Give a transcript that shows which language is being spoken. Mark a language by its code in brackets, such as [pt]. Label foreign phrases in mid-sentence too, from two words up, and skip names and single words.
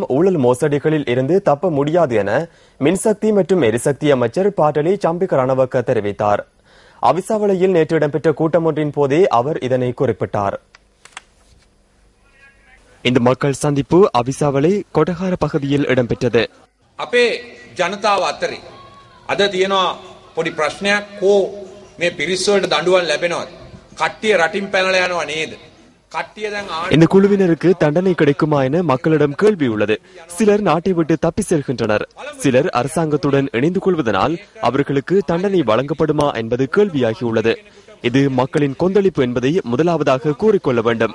[ta] ஊழல் மோசடிகளில் இருந்து தப்ப முடியாது என மின்சக்தி மற்றும் எரிசக்தி அமைச்சர் பாட்டலி சாம்பிக்க ரணவக்க தெரிவித்தார். அவிசாவளையில் நேற்று இடம்பெற்ற கூட்டம் ஒன்றின் போதே அவர் இதனை குறிப்பிட்டார். இந்த மக்கள் சந்திப்பு அவிசாவளை கொடகார பகுதியில் இடம்பெற்றது. [si] අපේ ජනතාව අතරේ අද තියෙනවා පොඩි ප්‍රශ්නයක්, කෝ මේ පිරිස් වලට දඬුවම් ලැබෙනවද? කට්ටිය රටින් පැනලා යනවා නේද? [ta] இந்த குழுவினருக்கு தண்டனை கிடைக்குமா என மக்களிடம் கேள்வி உள்ளது. சிலர் நாட்டை விட்டு தப்பி செல்கின்றனர். சிலர் அரசாங்கத்துடன் இணைந்து கொள்வதனால் அவர்களுக்கு தண்டனை வழங்கப்படுமா என்பது கேள்வியாகியுள்ளது. இது மக்களின் கொந்தளிப்பு என்பதை முதலாவதாக கூறிக்கொள்ள வேண்டும்.